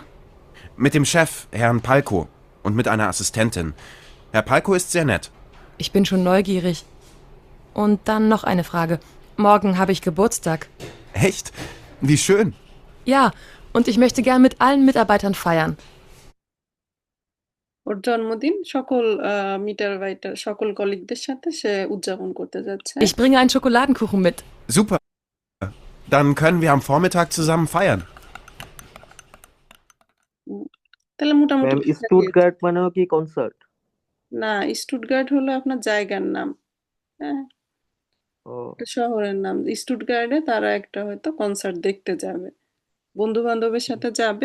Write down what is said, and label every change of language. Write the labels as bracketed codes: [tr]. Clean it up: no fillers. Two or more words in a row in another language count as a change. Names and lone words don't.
[de] Mit dem Chef, Herrn Palko, und mit einer Assistentin. Herr Palko ist sehr nett. Ich bin schon neugierig. Und dann noch eine Frage. Morgen habe ich Geburtstag. Echt? Wie schön. Ja, und ich möchte gern mit allen Mitarbeitern feiern. [bn] ওর জন্মদিন সকল মিটারবাইটার সকল কলিগদের সাথে সে উদযাপন করতে যাচ্ছে। [de] Ich bringe einen Schokoladenkuchen mit. Super. Dann können wir am Vormittag zusammen feiern. [bn] তাহলে মোটামুটি ম্যাম বুঝা গিয়েছে। স্টুটগার্ট মানেও কি কনসার্ট? না, স্টুটগার্ট হলো আপনার জায়গার নাম, হ্যাঁ, ও একটা শহরের নাম। স্টুটগার্টে তারা একটা হয়তো কনসার্ট দেখতে যাবে, বন্ধু বান্ধবের সাথে যাবে।